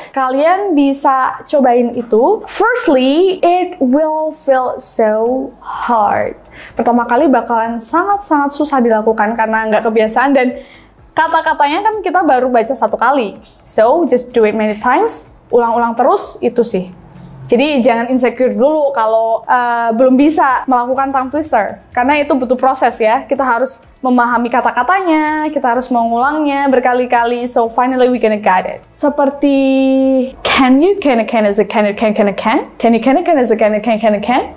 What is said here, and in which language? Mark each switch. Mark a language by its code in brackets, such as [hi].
[id] Kalian bisa cobain itu. [en] Firstly, it will feel so hard. [id] Pertama kali bakalan sangat-sangat susah dilakukan karena nggak kebiasaan dan kata-katanya kan kita baru baca satu kali. [en] So just do it many times. [id] Ulang-ulang terus, itu sih. Jadi jangan insecure dulu kalau belum bisa melakukan tongue twister. Karena itu butuh proses ya. Kita harus memahami kata-katanya, kita harus mengulangnya berkali-kali. [en] So finally we gonna get it. Seperti can you can is a can you can is a can.